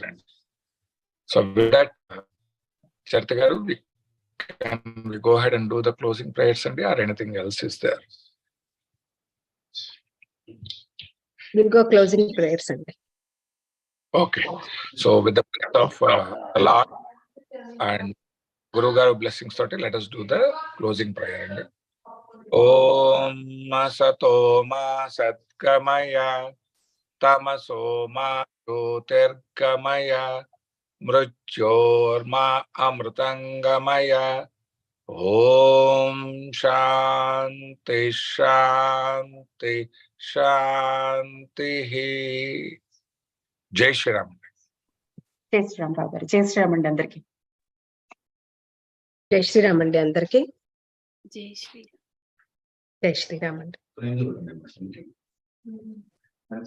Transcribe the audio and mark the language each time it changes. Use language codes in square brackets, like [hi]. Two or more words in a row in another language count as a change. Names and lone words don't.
[en] So with that, Charita garu, can we go ahead and do the closing prayers, or anything else is there? We'll go closing prayers అండి. Okay. So with the blessing of the Lord and Guru Garu blessings, let us do the closing prayer. [sa] ॐ मसतो मा सत्कमय तमसो मा ज्योतिर्गमय मृत्योर्मा अमृतंगमय. ॐ शान्ति शान्ति शान्ति. [hi] जय श्री राम. [te] జై శ్రీరామ్ రావు గారు. జై శ్రీరామ్ అండి అందరికి. జై శ్రీరామ్ అండి అందరికి. జై శ్రీ జై శ్రీరామ్ అండి.